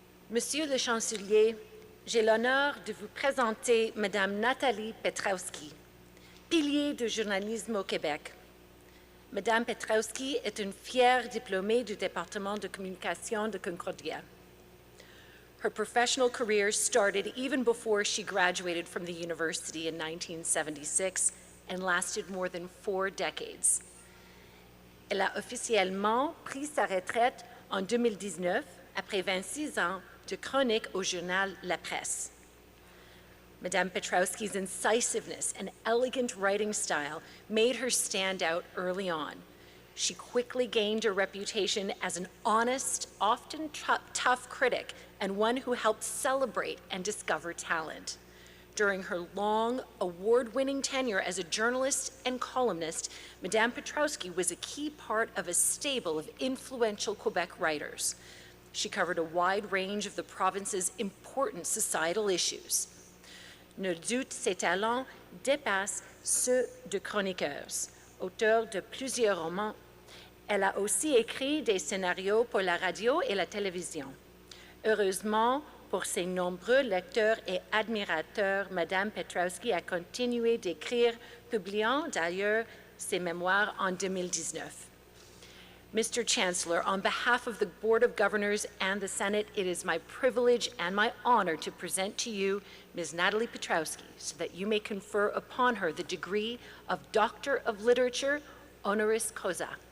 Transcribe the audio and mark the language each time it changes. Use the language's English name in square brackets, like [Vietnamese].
[French] Monsieur le Chancelier, j'ai l'honneur de vous présenter Madame Nathalie Petrovsky, pilier du journalisme au Québec. Madame Petrovsky est une fière diplômée du département de communication de Concordia. [English] Her professional career started even before she graduated from the university in 1976 and lasted more than 4 decades. [French] Elle a officiellement pris sa retraite en 2019 après 26 ans de chronique au journal La Presse. [English] Madame Petrowski's incisiveness and elegant writing style made her stand out early on. She quickly gained a reputation as an honest, often tough critic, and one who helped celebrate and discover talent. During her long, award-winning tenure as a journalist and columnist, Madame Petrowski was a key part of a stable of influential Quebec writers. She covered a wide range of the province's important societal issues. [French] Nul doute, ses talents dépassent ceux de chroniqueurs. Auteure de plusieurs romans, elle a aussi écrit des scénarios pour la radio et la télévision. Heureusement, pour ses nombreux lecteurs et admirateurs, Madame Petrowski a continué d'écrire, publiant d'ailleurs ses mémoires en 2019. [English] Mr. Chancellor, on behalf of the Board of Governors and the Senate, it is my privilege and my honor to present to you Ms. Natalie Petrowski so that you may confer upon her the degree of Doctor of Literature, honoris causa.